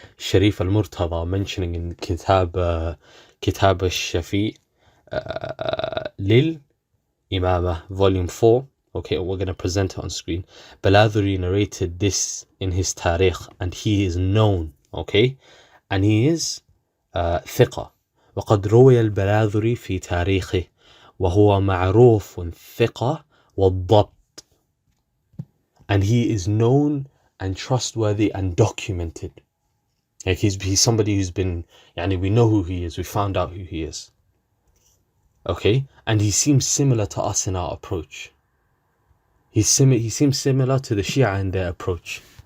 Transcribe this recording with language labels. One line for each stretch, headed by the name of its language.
English: Sharif al-Murtada mentioning in Kitab al-Shafi Lil Imamah, Volume 4. Okay, we're going to present it on screen. Baladhuri narrated this in his Tarikh, and he is known, okay? And he is ثقة.
Arabic: وقد روي البلاذري في تاريخه وهو معروف ثقة والضبط.
English: And he is known and trustworthy and documented. Like he's somebody who's been, we know who he is, we found out who he is. Okay? And he seems similar to us in our approach. He seems similar to the Shia in their approach.